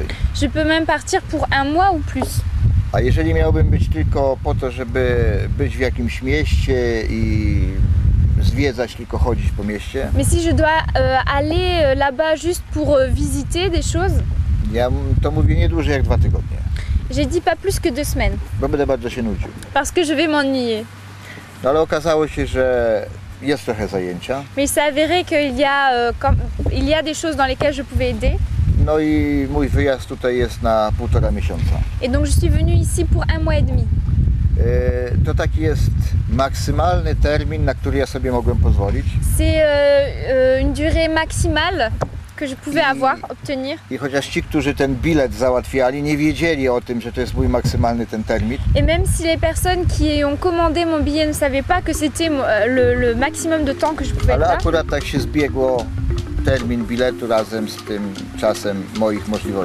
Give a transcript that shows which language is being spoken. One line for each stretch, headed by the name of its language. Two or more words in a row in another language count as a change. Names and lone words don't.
French: Je peux même partir pour 1 mois ou plus.
Polish: A jeżeli miałbym być tylko po to, żeby być w jakimś mieście i zwiedzać, tylko chodzić po mieście.
French: Mais si je dois aller là-bas juste pour visiter des choses.
Polish: Ja to mówię nie dłużej jak 2 tygodnie.
French: J'ai dit pas plus que 2 semaines.
Polish: Bo będę bardzo się nudził.
French: Parce que je vais m'ennuyer.
Polish: No ale okazało się, że jest trochę zajęcia.
French: Mais il s'est avéré qu'il y a des choses dans lesquelles je pouvais aider.
Polish: No i mój wyjazd tutaj jest na 1,5 miesiąca.
French: Et donc je suis venue ici pour 1 mois et demi.
Polish: To taki jest maksymalny termin, na który ja sobie mogłem pozwolić.
French: C'est une durée maximale que je pouvais obtenir.
Polish: I chociaż ci, którzy ten bilet załatwiali, nie wiedzieli o tym, że to jest mój maksymalny ten termin.
French: Et même si les personnes qui ont commandé mon billet ne savaient pas que c'était le maximum de temps que je pouvais être
Polish: Ale
French: là.
Polish: akurat tak się zbiegło termin biletu razem z tym czasem moich możliwości.